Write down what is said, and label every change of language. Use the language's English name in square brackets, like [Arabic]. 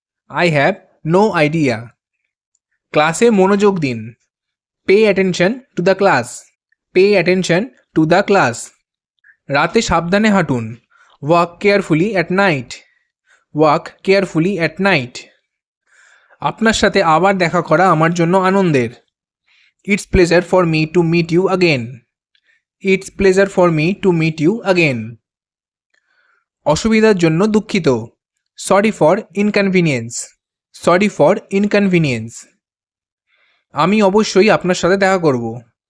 [English] I have no idea. [Bangla] ক্লাসে মনোযোগ দিন. [English] Pay attention to the class. Pay attention to the class. [Bangla] রাতে সাবধানে হাঁটুন. [English] Walk carefully at night. Walk carefully at night. [Bangla] আপনার সাথে আবার দেখা করা আমার জন্য আনন্দের. [English] It's pleasure for me to meet you again. It's pleasure for me to meet you again. [Bangla] অসুবিধার জন্য দুঃখিত. [English] Sorry for inconvenience. Sorry for inconvenience. [Bangla] আমি অবশ্যই আপনার সাথে দেখা করব.